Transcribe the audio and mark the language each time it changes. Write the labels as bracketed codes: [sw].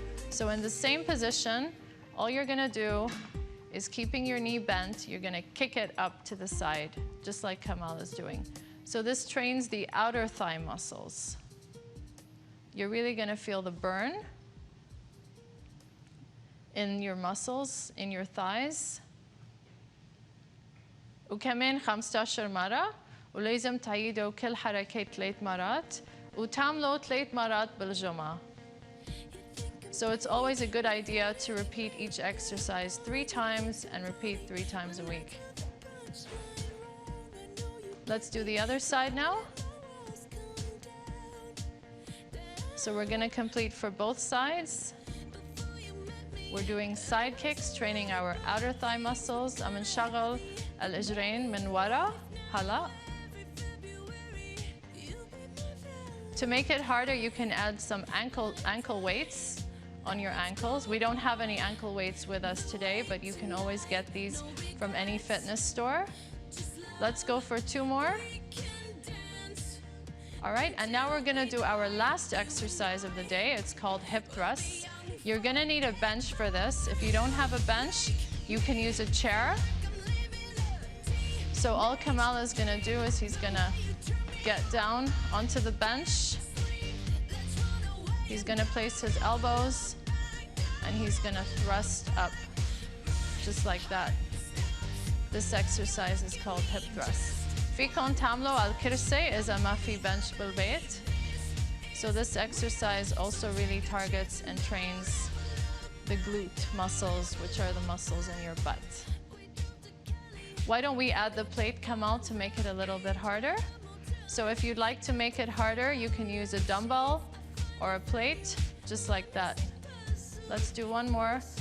[en] So in the same position, all you're gonna do is, keeping your knee bent, you're gonna kick it up to the side, just like Kamal is doing. So this trains the outer thigh muscles. You're really gonna feel the burn in your muscles, in your thighs. [ar] وكمان 15 مرة، ولازم تعيدوا كل حركات 3 مرات، وتعملوا 3 مرات بالجمعة. [en] So it's always a good idea to repeat each exercise 3 times and repeat 3 times a week. Let's do the other side now. So we're gonna complete for both sides. We're doing side kicks, training our outer thigh muscles. [ar] عم نشغل الإجرين من ورا هلا. [en] To make it harder, you can add some ankle weights on your ankles. We don't have any ankle weights with us today, but you can always get these from any fitness store. Let's go for 2 more. All right, and now we're gonna do our last exercise of the day. It's called hip thrusts. You're gonna need a bench for this. If you don't have a bench, you can use a chair. So all Kamal is gonna do is he's gonna get down onto the bench. He's gonna place his elbows and he's gonna thrust up, just like that. This exercise is called hip thrust. [ar] فيكن تعملوا على الكرسي إذا ما في bench بالبيت. [en] So this exercise also really targets and trains the glute muscles, which are the muscles in your butt. Why don't we add the plate, Kamal, to make it a little bit harder? So if you'd like to make it harder, you can use a dumbbell or a plate, just like that. Let's do one more.